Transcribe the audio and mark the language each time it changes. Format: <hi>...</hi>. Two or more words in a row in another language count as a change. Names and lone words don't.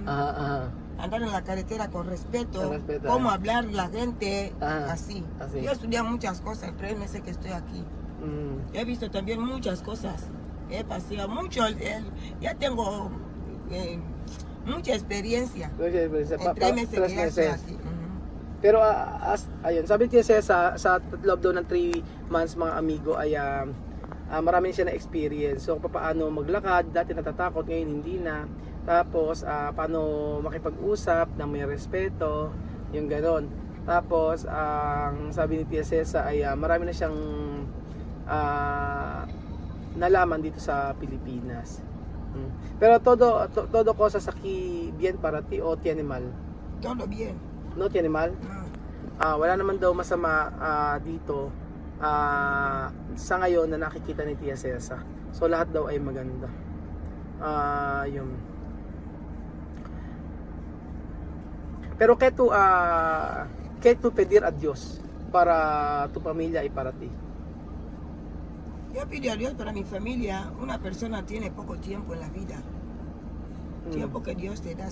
<es>Andar en la carretera con respeto. Cómo hablar la gente, así. Yo estudié muchas cosas, 3 meses que estoy aquí. He visto también muchas cosas. He paseado mucho. Ya tengo mucha experiencia. En 3 meses que ya estoy aquí.</es> <tl>Pero ayun, sabi niya sa loob daw ng 3 months mga amigo ay marami siya na experience. So paano maglakad, dati natatakot, ngayon hindi na. Tapos paano makipag-usap na may respeto, yung ganon. Tapos ang sabi ni Tia Cesa ay marami na siyang nalaman dito sa Pilipinas.</tl> <es>Pero todo cosas aquí bien para ti o tiene mal? Todo bien. No tiene mal? No.</es> <tl>Wala naman daw masama dito sa ngayon na nakikita ni Tia Cesa. So lahat daw ay maganda. Yun.</tl> <es>Pero ¿qué tú pedir a Dios para tu familia y para ti? Yo pido a Dios para mi familia. Una persona tiene poco tiempo en la vida. Tiempo que Dios te da.</es>